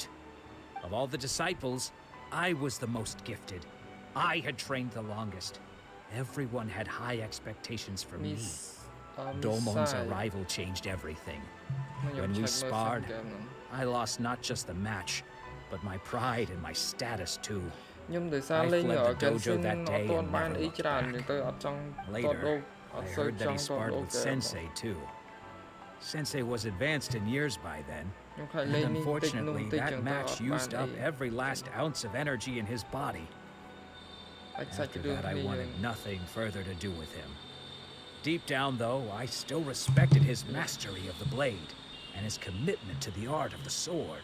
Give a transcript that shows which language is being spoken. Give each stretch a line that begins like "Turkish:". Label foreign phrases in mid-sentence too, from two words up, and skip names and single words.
English: Of all the disciples, I was the most gifted. I had trained the longest. Everyone had high expectations for me. Domon's arrival changed everything. When we sparred, I lost not just the match, but my pride and my status too.
Khmer: ខ្ញុំដោយសារលេង Genshin អត់ទាន់បានអីច្រើនទៅអត់ចង់តតលោក
English: I heard that he sparred with Sensei too. Sensei was advanced in years by then, and unfortunately that match used up every last ounce of energy in his body. After that, I wanted nothing further to do with him. Deep down, though, I still respected his mastery of the blade and his commitment to the art of the sword.